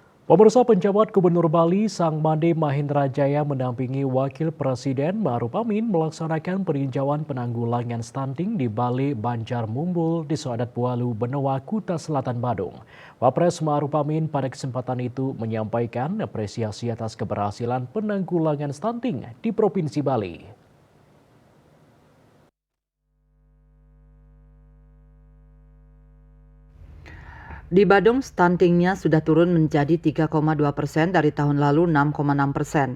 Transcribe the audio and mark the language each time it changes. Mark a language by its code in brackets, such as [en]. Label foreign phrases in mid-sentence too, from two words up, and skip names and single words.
[id] Pemirsa, penjabat Gubernur Bali Sang Made Mahendra Jaya mendampingi Wakil Presiden Ma'ruf Amin melaksanakan peninjauan penanggulangan stunting di Bale Banjar Mumbul di Soadat Bualu, Benoa, Kuta Selatan, Badung. Wapres Ma'ruf Amin pada kesempatan itu menyampaikan apresiasi atas keberhasilan penanggulangan stunting di Provinsi Bali. Di Badung, stuntingnya sudah turun menjadi 3,2% dari tahun lalu 6,6%.